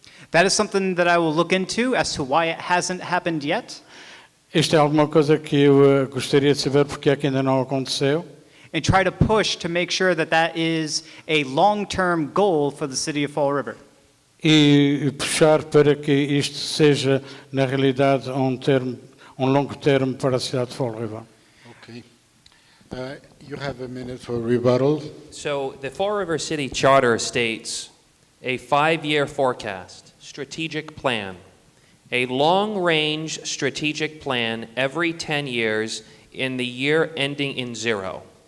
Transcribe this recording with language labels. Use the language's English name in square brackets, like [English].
[English] That is something that I will look into as to why it hasn't happened yet, [Portuguese] Isto é alguma coisa que eu gostaria de saber porque é que ainda não aconteceu [English] and try to push to make sure that that is a long-term goal for the city of Fall River. [Portuguese] e puxar para que isto seja, na realidade, longo termo para a cidade de Fall River. [English] Okay. You have a minute for rebuttal. So the Fall River City Charter states a 5-year forecast, strategic plan, a long-range strategic plan every 10 years in the year ending in 0.